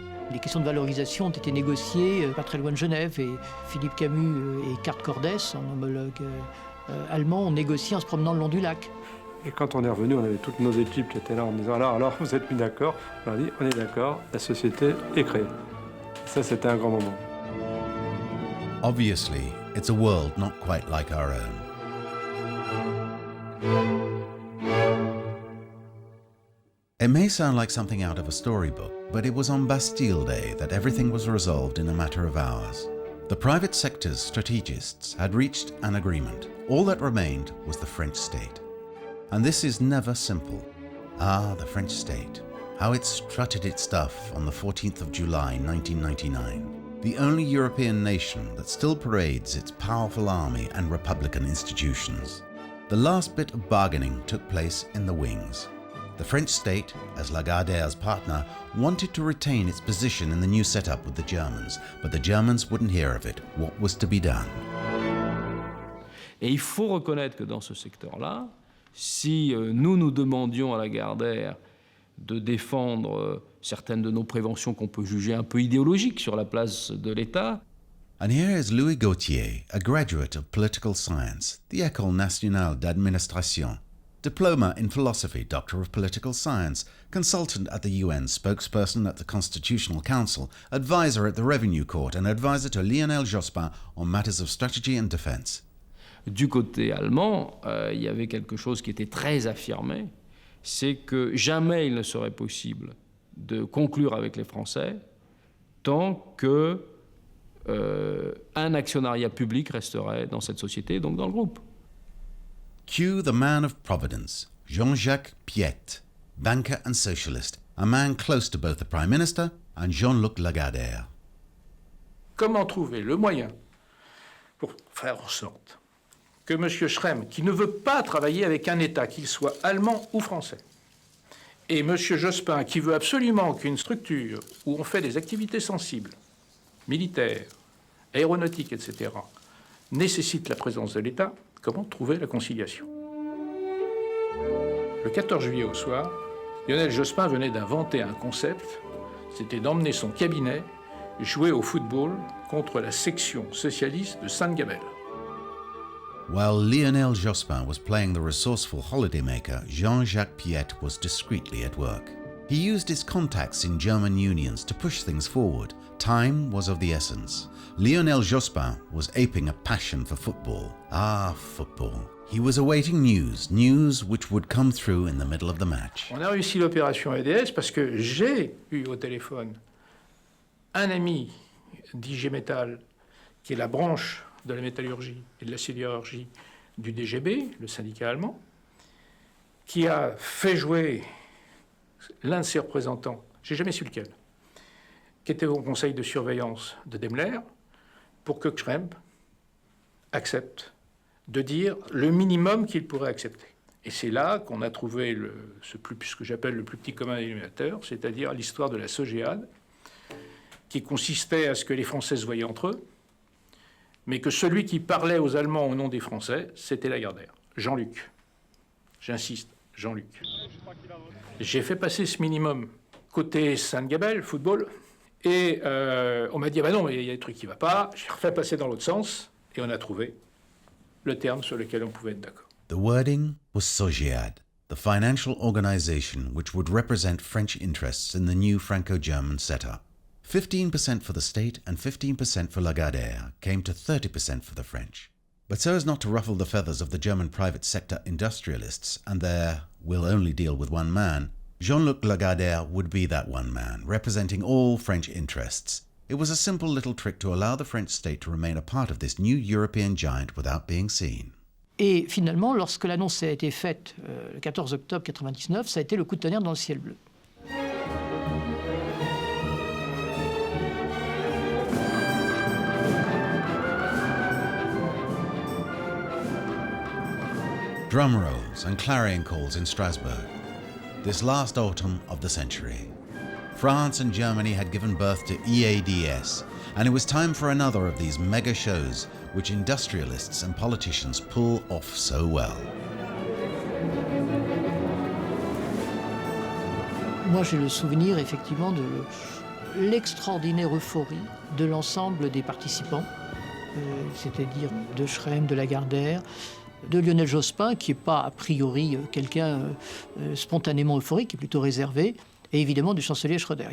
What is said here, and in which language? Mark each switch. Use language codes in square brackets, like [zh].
[fr] Les questions de valorisation ont été négociées pas très loin de Genève et Philippe Camus et Kurt Cordes, son homologue allemand, ont négocié en se promenant le long du lac. Et quand on est revenu, on avait toutes nos équipes qui étaient là en disant alors vous êtes mis d'accord? On leur a dit on est d'accord, la société est créée. Ça, c'était un grand moment. [en] Obviously, it's a world not quite like our own. It may sound like something out of a storybook, but it was on Bastille Day that everything was resolved in a matter of hours. The private sector's strategists had reached an agreement. All that remained was the French state. And this is never simple. Ah, the French state. How it strutted its stuff on the 14th of July 1999. The only European nation that still parades its powerful army and republican institutions. The last bit of bargaining took place in the wings. The French state, as Lagardère's partner, wanted to retain its position in the new setup with the Germans, but the Germans wouldn't hear of it. What was to be done? [fr] Et il faut reconnaître que dans ce secteur-là, si nous demandions à Lagardère de défendre certaines de nos préventions qu'on peut juger un peu idéologiques sur la place de l'État. [en] And here is Louis Gauthier, a graduate of political science, the École nationale d'administration, diploma in philosophy, doctor of political science, consultant at the UN, spokesperson at the Constitutional Council, advisor at the Revenue Court, and advisor to Lionel Jospin on matters of strategy and defense. [fr] Du côté allemand, il y avait quelque chose qui était très affirmé, c'est que jamais il ne serait possible de conclure avec les Français tant que un actionnariat public resterait dans cette société, donc dans le groupe. [en] Cue the man of Providence, Jean-Jacques Piette, banker and socialist, a man close to both the Prime Minister and Jean-Luc Lagardère. [fr] Comment trouver le moyen pour faire en sorte que M. Schrem, qui ne veut pas travailler avec un État, qu'il soit allemand ou français, et M. Jospin, qui veut absolument qu'une structure où on fait des activités sensibles, militaires, aéronautiques, etc., nécessite la présence de l'État, comment trouver la conciliation? Le 14 juillet au soir, Lionel Jospin venait d'inventer un concept, c'était d'emmener son cabinet jouer au football contre la section socialiste de Sainte-Gabelle. [en] While Lionel Jospin was playing the resourceful holidaymaker, Jean-Jacques Piette was discreetly at work. He used his contacts in German unions to push things forward. Time was of the essence. Lionel Jospin was aping a passion for football. Ah, football. He was awaiting news which would come through in the middle of the match. [fr] On a réussi l'opération EADS parce que j'ai eu au téléphone un ami d'IG Metal, qui est la branche de la métallurgie et de la sidérurgie du DGB, le syndicat allemand, qui a fait jouer l'un de ses représentants, j'ai jamais su lequel, qui était au conseil de surveillance de Daimler, pour que Schrem accepte de dire le minimum qu'il pourrait accepter. Et c'est là qu'on a trouvé ce que j'appelle le plus petit commun dénominateur, c'est-à-dire l'histoire de la SOGEAD, qui consistait à ce que les Français se voyaient entre eux, mais que celui qui parlait aux Allemands au nom des Français, c'était Lagardère, Jean-Luc. J'insiste, Jean-Luc. J'ai fait passer ce minimum côté Sainte-Gabelle, football, et on m'a dit, ah ben non, mais il y a des trucs qui ne vont pas. J'ai refait passer dans l'autre sens, et on a trouvé le terme sur lequel on pouvait être d'accord. [en] The wording was SOGEAD, the financial organization which would represent French interests in the new Franco-German setup. 15% for the state and 15% for Lagardère came to 30% for the French. But so as not to ruffle the feathers of the German private sector industrialists and their "we'll only deal with one man," Jean-Luc Lagardère would be that one man, representing all French interests. It was a simple little trick to allow the French state to remain a part of this new European giant without being seen. [fr] Et finalement, lorsque l'annonce a été faite le 14 octobre 1999, ça a été le coup de tonnerre dans le ciel bleu. [en] Drum rolls and clarion calls in Strasbourg. This last autumn of the century, France and Germany had given birth to EADS, and it was time for another of these mega shows which industrialists and politicians pull off so well. [fr] Moi, j'ai le souvenir effectivement de l'extraordinaire euphorie de l'ensemble des participants, c'est-à-dire de Schrem, de Lagardère, de Lionel Jospin, qui n'est pas a priori quelqu'un spontanément euphorique, qui est plutôt réservé, et évidemment du chancelier Schröder.